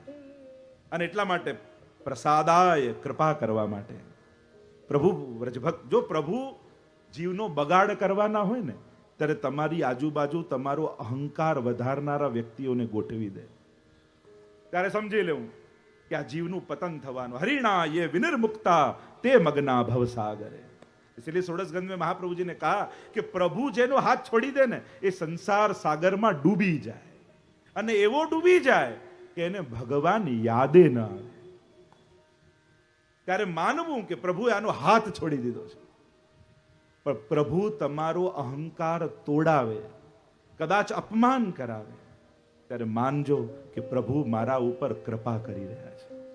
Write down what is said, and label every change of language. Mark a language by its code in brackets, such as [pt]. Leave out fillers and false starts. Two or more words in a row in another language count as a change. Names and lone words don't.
[gu] અને એટલા માટે પ્રસાદાય, કૃપા કરવા માટે પ્રભુ વ્રજભક્ત. જો પ્રભુ જીવનો બગાડ કરવાના હોય ને ત્યારે તમારી આજુબાજુ તમારો અહંકાર વધારનારા વ્યક્તિઓને ગોઠવી દે, ત્યારે સમજી લેવું કે આ જીવનું પતન થવાનું. [sa] હરિણા ये विनिर्मुक्ता ते मगना भवसागरे. [hi] इसलिए षोडशगंध में महाप्रभु जी ने कहा कि प्रभु [gu] જેનો હાથ છોડી દે ને એ સંસાર સાગરમાં ડૂબી જાય, અને એવો ડૂબી જાય કે એને ભગવાન યાદે ન આવે. ત્યારે માનવું કે પ્રભુએ આનો હાથ છોડી દીધો છે. પણ પ્રભુ તમારો અહંકાર તોડાવે, કદાચ અપમાન કરાવે, ત્યારે માનજો કે પ્રભુ મારા ઉપર કૃપા કરી રહ્યા છે.